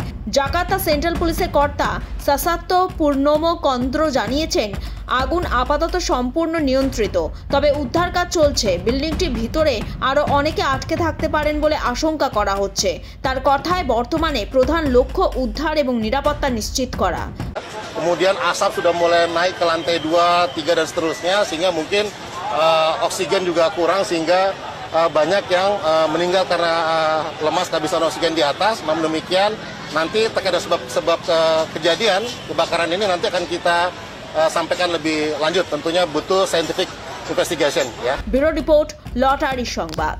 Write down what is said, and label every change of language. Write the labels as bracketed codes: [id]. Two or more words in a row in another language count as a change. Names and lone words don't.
[bn] জাকার্তা সেন্ট্রাল পুলিশের কর্তা সাসাত্তো পূর্ণমো কন্দ্র জানিয়েছেন, আগুন আপাতত সম্পূর্ণ নিয়ন্ত্রিত, তবে উদ্ধার কাজ চলছে। বিল্ডিংটির ভিতরে আরও অনেকে আটকে থাকতে পারেন বলে আশঙ্কা করা হচ্ছে। তার কথায় বর্তমানে প্রধান লক্ষ্য উদ্ধার এবং নিরাপত্তা নিশ্চিত করা। [id] Kemudian asap sudah mulai naik ke lantai 2, 3 dan seterusnya, sehingga mungkin oksigen juga kurang sehingga banyak yang meninggal karena lemas kehabisan oksigen di atas. Namun demikian nanti terkait sebab kejadian kebakaran ini nanti akan kita sampaikan lebih lanjut. Tentunya butuh [en] scientific investigation [id] ya. [en] Bureau Report, [bn] লটারি সংবাদ।